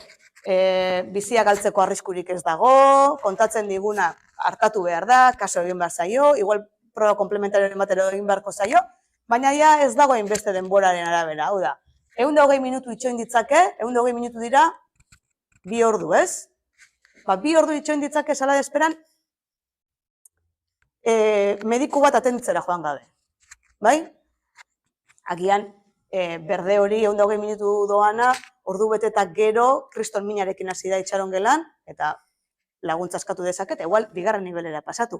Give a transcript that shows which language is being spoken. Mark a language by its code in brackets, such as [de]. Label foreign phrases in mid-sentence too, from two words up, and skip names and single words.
[eu] Bizia galtzeko arriskurik ez dago, kontatzen diguna hartatu behar da, kaso egin behar zaio, igual proba komplementarioen batero egin beharko zaio, baina ja ez dago hainbeste denboraren arabera, hau da. 120 minutu itxoin ditzake, 120 minutu dira, 2 ordu, ez? 2 ordu itxoin ditzake [es] sala de esperan, [eu] mediku bat atenditzera joan gabe. Bai? Agian, berde hori 120 minutu doana, ordu bete eta gero, kriston minarekin hasi da itxaron gelan, eta laguntza eskatu dezaket, igual, bigarren nivelera pasatu.